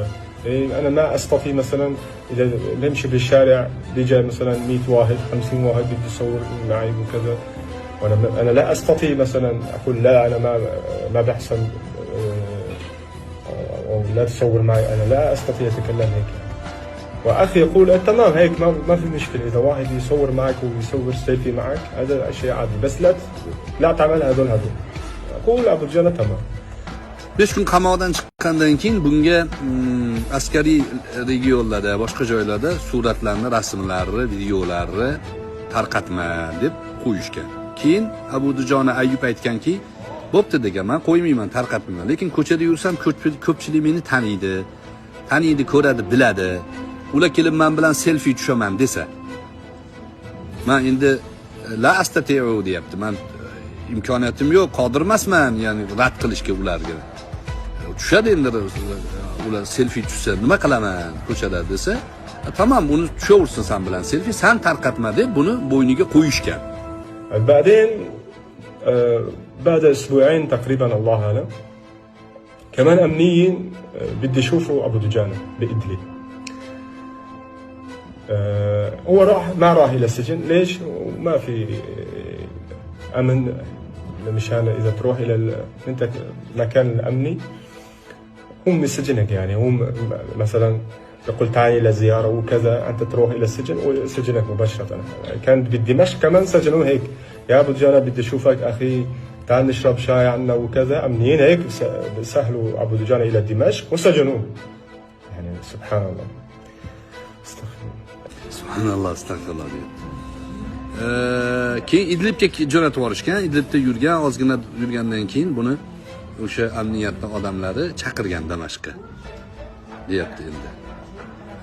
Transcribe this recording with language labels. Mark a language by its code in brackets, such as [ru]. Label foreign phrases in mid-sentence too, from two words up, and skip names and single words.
[ar] إيه أنا ما أستطيع مثلا إذا بمشي بالشارع بيجي مثلا 100 واحد 50 واحد بدي يصور معي وكذا، وأنا لا أستطيع مثلا أقول لا أنا ما بحسن أو لا تصور معي، أنا لا أستطيع أتكلم هيك. وأخي يقول تمام هيك ما في مشكلة، إذا واحد يصور معك ويصور سيلفي معك هذا شيء عادي، بس لا تعمل هذول. أقول أبو دجانة تمام. [uz] 5 kun qamoqdan chiqqandan keyin bunga askariy regionlarda, boshqa joylarda suratlarni, rasmlarni, videolarni tarqatma deb qo'yishgan. Keyin Abu Dujona Ayyub aytganki, bo'pti degan, men qo'ymayman, tarqatmayman, lekin ko'chada yursam ko'pchilik meni taniydi, ko'radi, biladi. Ular kelib men bilan selfie tushaman desa, men endi [ar] لا أستطيع [uz] deyapti. Men imkoniyatim yo'q, qodir emasman, ya'ni rad qilishga ularga. Tushadi endi ular selfie tushsa nima qilaman ko'chada desa, tamam uni tushaversin sen bilan selfie, sen tarqatma deb buni bo'yniga qo'yishgan. [ar] بعدين بعد أسبوعين تقريبا الله أعلم كمان أمنيين بدي يشوفوا أبو دجانة بإدلب. هو ما راح إلى السجن، ليش؟ ما في أمن مشان إذا تروح إلى المكان الأمني هم يسجنك، يعني هم مثلا يقول تعال إلى زيارة وكذا، أنت تروح إلى السجن وسجنك مباشرة. كان بدمشق كمان سجنوه هيك، يا أبو دجانة بدي أشوفك أخي، تعال نشرب شاي عنا وكذا. أمنيين هيك سهلوا أبو دجانة إلى دمشق وسجنوه. يعني سبحان الله. سبحان الله، أستغفر الله [uz] deydi. Keyin Idlibga jo'natib yuborishgan. Idlibda ozgina yurgandan keyin buni o'sha amniyatning odamlari chaqirgan Damashqqa. Deyapti endi.